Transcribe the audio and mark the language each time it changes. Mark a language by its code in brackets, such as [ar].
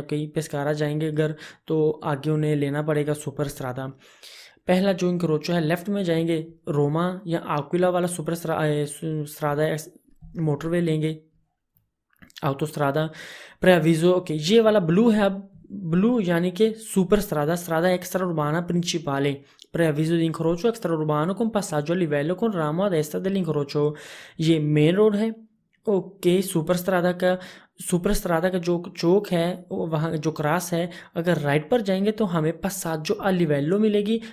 [hi] Okay, Pescara जाएंगे अगर तो आगे उन्हें लेना पड़ेगा सुपर स्त्रादा। पहला जो इंक्रोचो है लेफ़्ट में जाएंगे, रोमा या आक्विला वाला सुपर स्त्रादा मोटरवे लेंगे, ऑटोस्ट्रादा। प्रेविज़ो, ओके ये वाला ब्लू है, अब ब्लू यानी कि super स्ट्रादा, [it] स्ट्रादा एक्स्ट्रा उर्बाना प्रिंसिपाले preavviso di incrocio extraurbano con passaggio a livello con ramo a destra dell'incrocio। [hi] ये मेन रोड है। ओके, सुपर स्ट्रादा का जो चौक है वहाँ जो क्रॉस है, अगर राइट पर जाएंगे तो हमें passaggio a livello मिलेगी।